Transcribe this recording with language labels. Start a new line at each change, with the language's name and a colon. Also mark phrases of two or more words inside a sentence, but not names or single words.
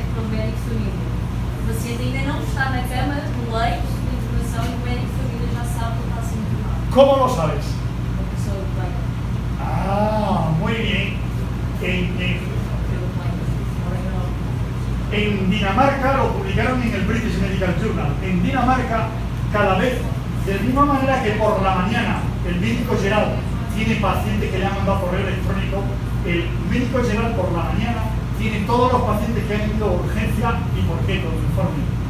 Portuguese: médico de família. O paciente ainda não está na cama do leito de internação e o médico de família já sabe que está a ser internado.
Spanish: ¿Cómo lo sabes?
Portuguese: A pessoa do plano.
Spanish: Ah, muy bien.
Portuguese: Pelo plano.
Spanish: En Dinamarca lo publicaron en el British Medical Journal. En Dinamarca, cada vez, de la misma manera que por la mañana el médico general tiene pacientes que le han mandado correo electrónico, el médico general por la mañana tiene todos los pacientes que han ido a urgencia y por qué, con el informe.